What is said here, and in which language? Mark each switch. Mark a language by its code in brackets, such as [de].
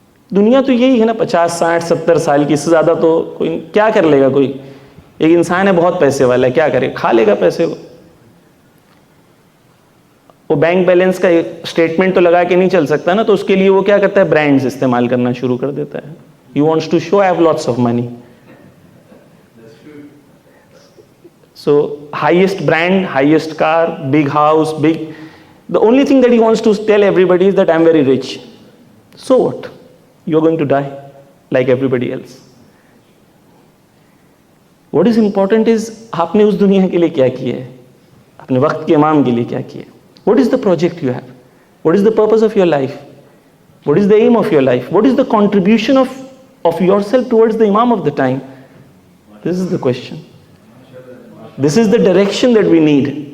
[ur] دنیا تو یہی ہے نا، 50 60 70 سال کی، اس سے زیادہ تو کوئی کیا کر لے گا. کوئی ایک انسان ہے بہت پیسے والا ہے، کیا کرے، کھا لے گا پیسے کو. وہ بینک بیلنس کا اسٹیٹمنٹ تو لگا کے نہیں چل سکتا نا، تو اس کے لیے وہ کیا کرتا ہے، برانڈز استعمال کرنا شروع کر دیتا ہے. [en] He wants to show I have lots of money. So highest brand, highest car, big house, big. The only thing that he wants to tell everybody is that I'm very rich. So what? You're going to die like everybody else. What is important is [ur] آپ نے اس دنیا کے لیے کیا کیا ہے، اپنے وقت کے امام کے لیے کیا کیا ہے. [en] What is the project you have? What is the purpose of your life? What is the aim of your life? What is the contribution of yourself towards the imam of the time? This is the question. This is the direction that we need.